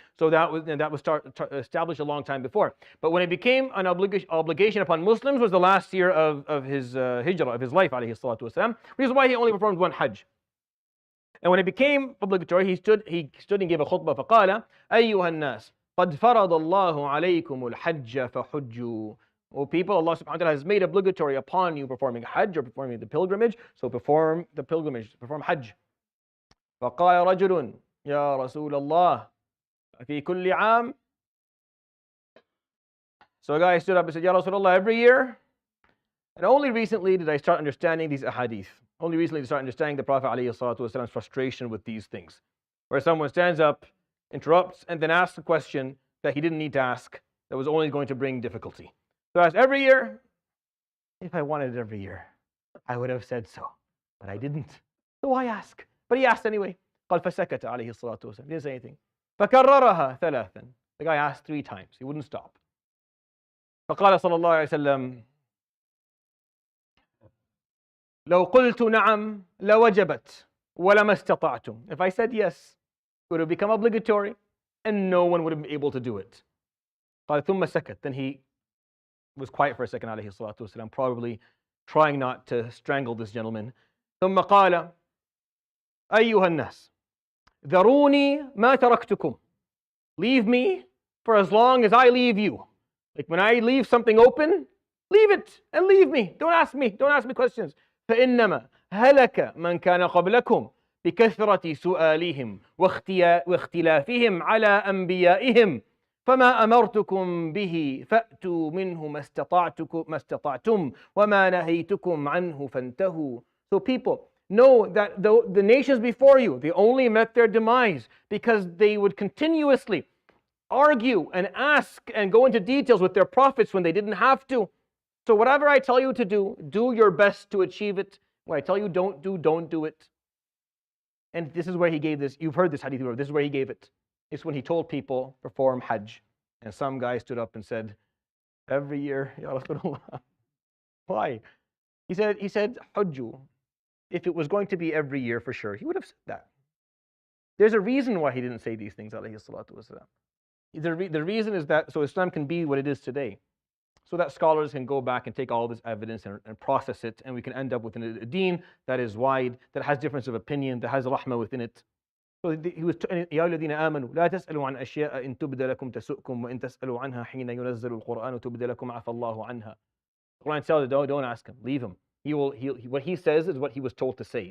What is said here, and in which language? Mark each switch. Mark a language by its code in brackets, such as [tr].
[en] So that was established a long time before. But when it became an obligation upon Muslims was the last year of his hijrah, of his life alayhi salatu wasalam. Reason why he only performed one Hajj. And when it became obligatory, he stood and gave a khutbah. [ar] فقال أيها الناس قد فرض الله عليكم الحج فحجوا. [en] O people, Allah subhanahu wa ta'ala has made obligatory upon you performing Hajj or performing the pilgrimage, so perform the pilgrimage, perform Hajj. [ar] فقال رجل يا رسول الله في كل عام. [en] So a guy stood up and said, Ya Rasulullah, every year? And only recently did I start understanding these ahadith. Only recently did I start understanding the Prophet ﷺ's frustration with these things. Where someone stands up, interrupts, and then asks a question that he didn't need to ask, that was only going to bring difficulty. So I asked every year. If I wanted it every year, I would have said so, but I didn't. So why ask? But he asked anyway. [ar] قال فسكت عليه الصلاة والسلام. [en] Didn't say anything. فكررها ثلاثا. The guy asked 3 times. He wouldn't stop. [ar] فقال صلى الله عليه وسلم لو قلت نعم لوجبت ولما استطعتم. [en] If I said yes, it would have become obligatory, and no one would have been able to do it. [ar] قال ثم سكت. [en] Then he was quiet for a second عليه الصلاة والسلام, probably trying not to strangle this gentleman. [ar] ثم قال أيها الناس ذروني ما تركتكم. [en] Leave me for as long as I leave you. Like when I leave something open, leave it and leave me. Don't ask me questions. [ar] فإنما هلك من كان قبلكم بكثرة سؤالهم واختلافهم على أنبيائهم فما أمرتكم به فأتوا منه ما استطعتم وما نهيتكم عنه فانتهوا. [en] So people, know that the nations before you, they only met their demise because they would continuously argue and ask and go into details with their prophets when they didn't have to. So whatever I tell you to do, do your best to achieve it. What I tell you don't do it. And this is where he gave this. You've heard this hadith before. This is where he gave it. It's when he told people perform Hajj, and some guy stood up and said, every year, Ya Rasulullah. Why? He said Hajju. If it was going to be every year for sure, he would have said that. There's a reason why he didn't say these things, alayhi salatu wasalam. The reason is that so Islam can be what it is today, so that scholars can go back and take all this evidence and process it, and we can end up with a deen that is wide, that has difference of opinion, that has rahmah within it. [ar] So he was يا الذين آمنوا لا تسألوا عن أشياء إن تبد لكم تسؤكم وإن تسألوا عنها حين ينزل القرآن تبد لكم عفى الله عنها. [en] The Quran tells you don't ask him, leave him. What he says is what he was told to say.